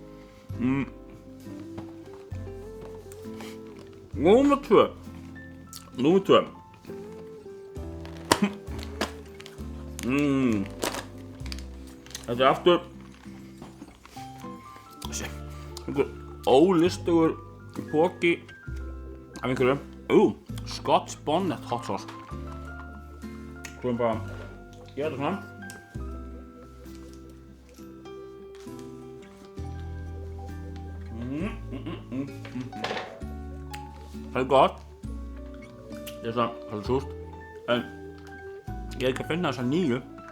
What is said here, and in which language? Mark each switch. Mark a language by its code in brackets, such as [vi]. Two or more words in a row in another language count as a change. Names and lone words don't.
[is] Númer 2. Þetta er aftur einhver ólistugur poki af einhverju. [en] Scotch Bonnet hot sauce. [is] Svo bara gera þetta svona. Það er gott. Ég er svona svolítið súrt. En ég er ekki að finna þessa nýju.